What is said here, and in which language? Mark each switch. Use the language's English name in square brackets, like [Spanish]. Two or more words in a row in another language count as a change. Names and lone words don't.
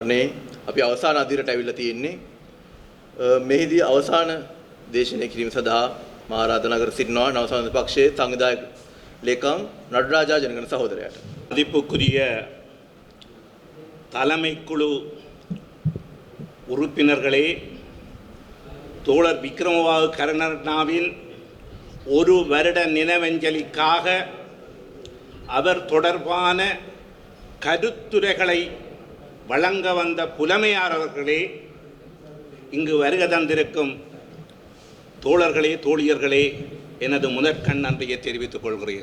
[Sinhala] අපි අවසාන අදියරට ඇවිල්ලා තියෙන්නේ මෙහිදී අවසාන දේශනය කිරීම සඳහා මා ආරාධනා කර සිටිනවා නව සමාජ පක්ෂයේ සංවිධායක ලේකම් නඩරාජා ජනගන සහෝදරයාට. [Tamil] மதிப்புக்குரிய தலைமை குழு உறுப்பினர்களே, தோழர் விக்ரமவாகு கருணாநிதியின் ஒரு வருட நினைவஞ்சலிக்காக அவர் தொடர்பான கருத்துரைகளை வழங்க வந்த புலமையாளர்களே, இங்கு வருகை தந்திருக்கும் தோழர்களே தோழியர்களே, எனது முதற்கண் நன்றியை தெரிவித்துக் கொள்கிறேன்.